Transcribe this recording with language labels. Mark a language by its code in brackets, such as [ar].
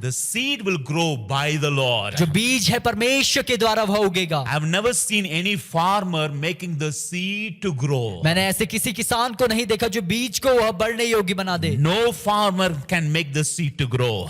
[en] The seed will grow by the Lord. [hi] जो बीज है परमेश्वर के द्वारा वह उगेगा। [en] I've never seen any farmer making the seed to grow. [hi] मैंने ऐसे किसी किसान को नहीं देखा जो बीज को वह बढ़ने योग्य बना दे। [en] No farmer can make the seed to grow.